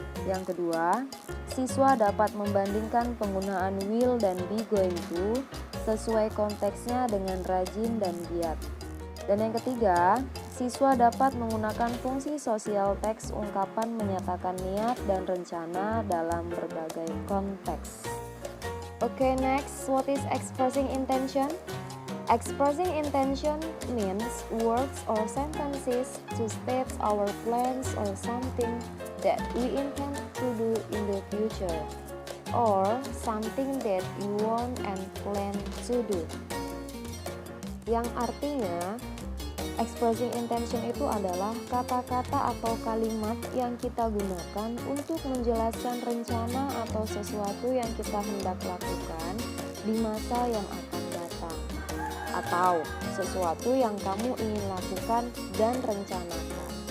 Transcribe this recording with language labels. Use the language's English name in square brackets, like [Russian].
[Indonesian] Yang kedua, siswa dapat membandingkan penggunaan will dan be going to sesuai konteksnya dengan rajin dan giat. Dan yang ketiga, siswa dapat menggunakan fungsi sosial teks ungkapan menyatakan niat dan rencana dalam berbagai konteks. [English] Okay, next, what is expressing intention? Expressing intention means words or sentences to state our plans or something that we intend to do in the future, or something that you want and plan to do. [Indonesian] Yang artinya, expressing intention itu adalah kata-kata atau kalimat yang kita gunakan untuk menjelaskan rencana atau sesuatu yang kita hendak lakukan di masa yang akan datang, atau sesuatu yang kamu ingin lakukan dan rencanakan.